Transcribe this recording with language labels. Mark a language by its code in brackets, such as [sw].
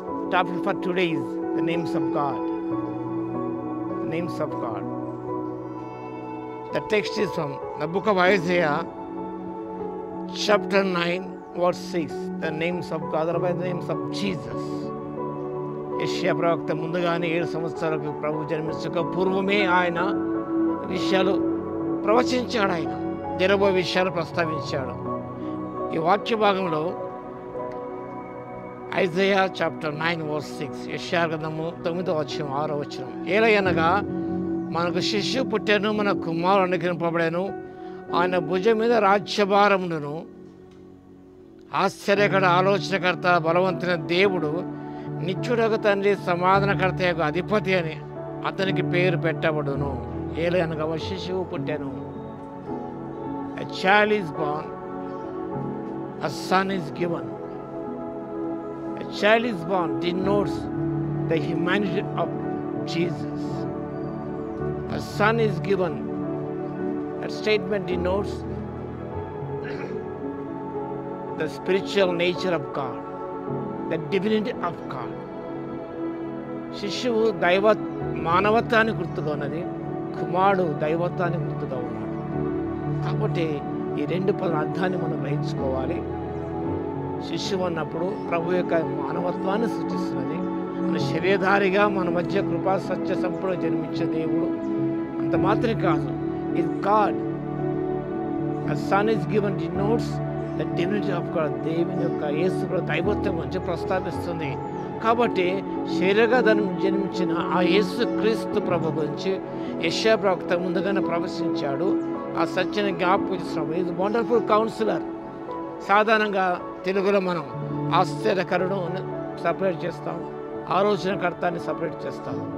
[en] Topic for today is the names of God. The names of God. The text is from the book of Isaiah, chapter 9, verse 6. The names of God, or by the names of Jesus. [te] యెషయా ప్రవక్త ముందుగానే 7 సంవత్సరాలకు ప్రభు జన్మించక పూర్వమే ఆయన విషయాలు ప్రవచించాడు. ఆయన జరగబోయే విషయాలు ప్రస్తావించాడు. ఈ వాక్య భాగంలో ఐజయా [en] chapter 9 verse 6, [te] యెషయా గ్రంథము 9వ అధ్యాయం 6వ వచనం. ఏలయనగా మనకు శిశువు పుట్టెను, మన కుమారుడు అనుగ్రహింపబడెను, ఆయన భుజం మీద రాజ్యభారమును, ఆశ్చర్యకర ఆలోచనకర్త, బలవంతుని దేవుడు, నిత్యుడగు తండ్రి, సమాధానకర్త యొక్క అధిపతి అని అతనికి పేరు పెట్టబడును. ఏలయనగా ఒక శిశువు పుట్టెను. [en] A child is born, a son is given. A child is born denotes the humanity of Jesus. A son is given. That statement denotes the spiritual nature of God, the divinity of God. [te] శిశువు మానవత్వాన్ని గుర్తుగా ఉన్నది, కుమారుడు దైవత్వాన్ని గుర్తుగా ఉన్నాడు. కాబట్టి ఈ రెండు పదాల అర్థాన్ని మనం గ్రహించుకోవాలి. శిశువు అన్నప్పుడు ప్రభు యొక్క మానవత్వాన్ని సూచిస్తున్నది. మన శరీరధారిగా మన మధ్య కృపా సత్య సంపూర్ణ జన్మించే దేవుడు. అంత మాత్రమే కాదు, [en] Is God. A son is given denotes the divinity of God. [te] దేవుని యొక్క యేసు దైవత్వం గురించి ప్రస్తావిస్తుంది. కాబట్టి శరీరగా జన్మించిన ఆ యేసు క్రీస్తు ప్రభు గురించి యెషయా ప్రవక్త ముందుగానే ప్రవచించాడు. ఆ సత్యాన్ని జ్ఞాపకం చేస్తున్నాము. ఇది [en] Wonderful counsellor. [te] సాధారణంగా తెలుగులో మనం ఆశ్చర్యకరుడు సపరేట్ చేస్తాం, ఆలోచనకర్తాన్ని సపరేట్ చేస్తాం.